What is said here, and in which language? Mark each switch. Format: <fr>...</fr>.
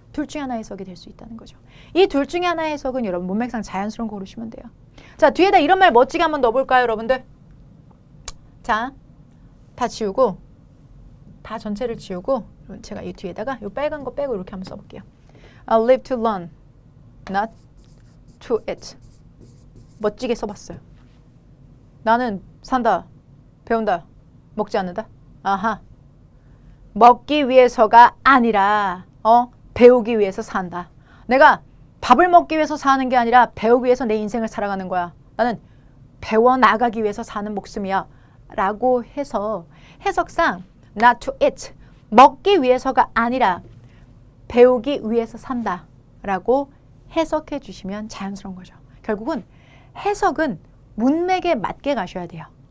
<ko>둘 중에 하나 해석이 될 수 있다는 거죠. 이 둘 중에 하나의 해석은 여러분 문맥상 자연스러운 거 고르시면 돼요. 자, 뒤에다 이런 말 멋지게 한번 넣어볼까요, 여러분들? 자, 다 지우고 다 전체를 지우고 제가 이 뒤에다가 이 빨간 거 빼고 이렇게 한번 써볼게요.</ko> <en>I live to learn, not to eat.</en> <ko>멋지게 써봤어요. 나는 산다, 배운다, 먹지 않는다. 아하, 먹기 위해서가 아니라 배우기 위해서 산다. 내가 밥을 먹기 위해서 사는 게 아니라 배우기 위해서 내 인생을 살아가는 거야. 나는 배워나가기 위해서 사는 목숨이야. 라고 해서 해석상</ko> <en>not to eat,</en> <ko>먹기 위해서가 아니라 배우기 위해서 산다 라고 해석해 주시면 자연스러운 거죠. 결국은 해석은 문맥에 맞게 가셔야 돼요.</ko>